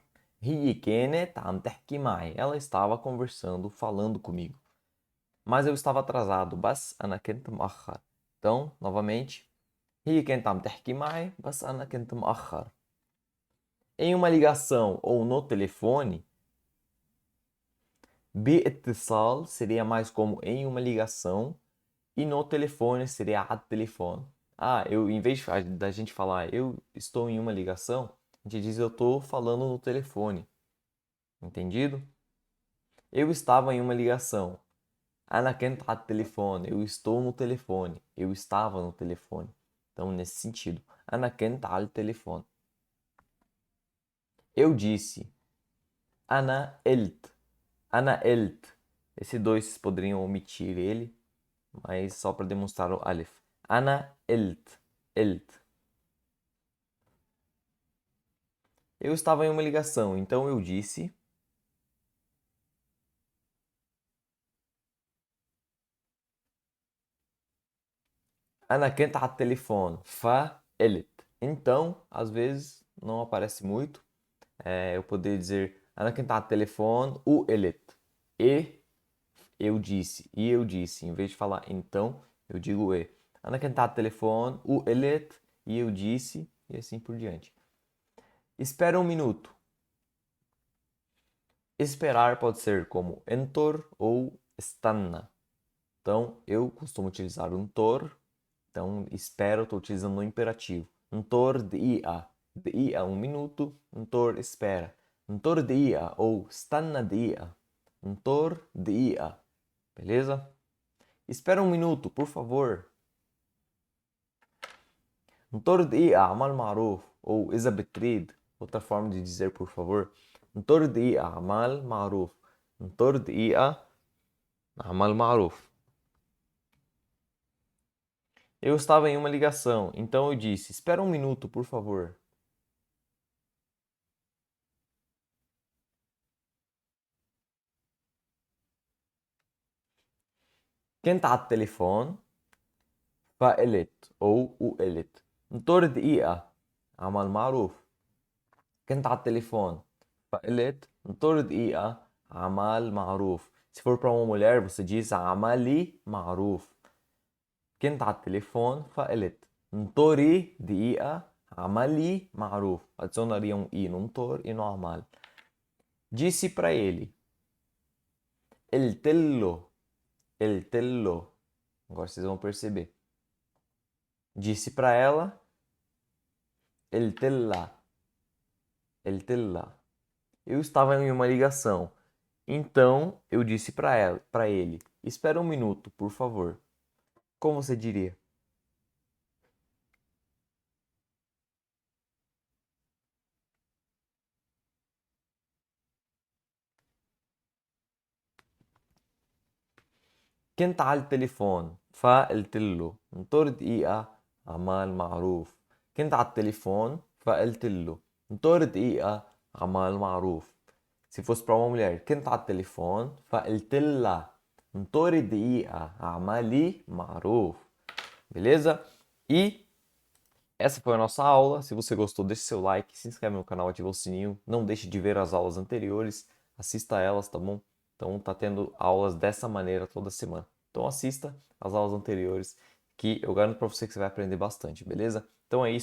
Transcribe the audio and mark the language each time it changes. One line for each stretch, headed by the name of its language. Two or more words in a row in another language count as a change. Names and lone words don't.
Arabic: هي كانت عم تحكي معي.
Portuguese: Ela estava conversando, falando comigo. Mas eu estava atrasado.
Arabic: بس أنا كنت مأخر.
Portuguese: Então, novamente.
Arabic: هي كانت عم تحكي معي بس أنا كنت مأخر.
Portuguese: Em uma ligação ou no telefone, باتصال seria mais como em uma ligação e no telefone seria a telefone. Ah, em vez da gente falar eu estou em uma ligação, a gente diz eu estou falando no telefone. Entendido? Eu estava em uma ligação.
Arabic: أنا كنت على التليفون.
Portuguese: Eu estou no telefone. Eu estava no telefone. Então, nesse sentido.
Arabic: أنا كنت على التليفون.
Portuguese: Eu disse.
Arabic: أنا قلت. أنا قلت.
Portuguese: Esse dois vocês poderiam omitir ele, mas só para demonstrar o alif.
Arabic: أنا قلت. قلت.
Portuguese: Eu estava em uma ligação, então eu disse.
Arabic: أنا كنت على التليفون فقلت.
Portuguese: Então, às vezes, não aparece muito. Eu poderia dizer
Arabic: أنا كنت على التليفون وقلت.
Portuguese: E eu disse. E eu disse. Em vez de falar então, eu digo e. أنا كنت على التليفون وقلت. E eu disse. E assim por diante. Espera um minuto. Esperar pode ser como entor ou estanna. Então, eu costumo utilizar o entor. Então, espero, estou utilizando no imperativo.
Arabic: Entor دقيقة. دقيقة,
Portuguese: um minuto. Entor, espera.
Arabic: Entor دقيقة ou estanna دقيقة. Entor دقيقة.
Portuguese: Beleza? Espera um minuto, por favor.
Arabic: انطر دقيقة عمال معروف ou إذا بتريد.
Portuguese: Outra forma de dizer por favor.
Arabic: انطر دقيقة عمال معروف. انطر دقيقة عمال معروف.
Portuguese: Eu estava em uma ligação, então eu disse: espera um minuto, por favor.
Arabic: كنت على التليفون فقلت أو وقلت. انطر دقيقة عمل معروف. كنت على التليفون فقلت انطر دقيقة عمل معروف.
Portuguese: Se for para uma mulher, você diz
Arabic: عملي معروف. كنت على التليفون فقلت انطري دقيقة عملي معروف.
Portuguese: Adicionaria um i no انطر e no عمل. Disse para ele.
Arabic: قلت له. قلت له.
Portuguese: Agora vocês vão perceber. Disse para ela.
Arabic: قلت لها. قلت لها.
Portuguese: Eu estava em uma ligação. Então eu disse para ele, espera um minuto, por favor. Como você diria?
Arabic: كنت على التليفون فقلت له انطر دقيقة عمال معروف. كنت على التليفone فقلت له انطر دقيقة عمال معروف.
Portuguese: Se fosse para uma mulher,
Arabic: كنت على التليفون فقلت لها انطري دقيقة عملي معروف.
Portuguese: Beleza? E essa foi a nossa aula. Se você gostou, deixe seu like, se inscreve no canal, ativa o sininho. Não deixe de ver as aulas anteriores, assista elas, tá bom? Então tá tendo aulas dessa maneira toda semana. Então assista as aulas anteriores, que eu garanto para você que você vai aprender bastante, beleza?